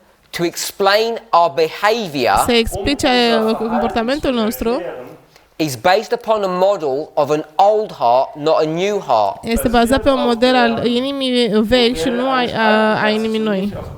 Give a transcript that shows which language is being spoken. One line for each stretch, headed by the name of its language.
English: to explain our behavior
Romanian: să explice comportamentul nostru
English: is based upon a model of an old heart, not a new heart.
Romanian: este bazat pe un model al inimii vechi și nu a inimii noi.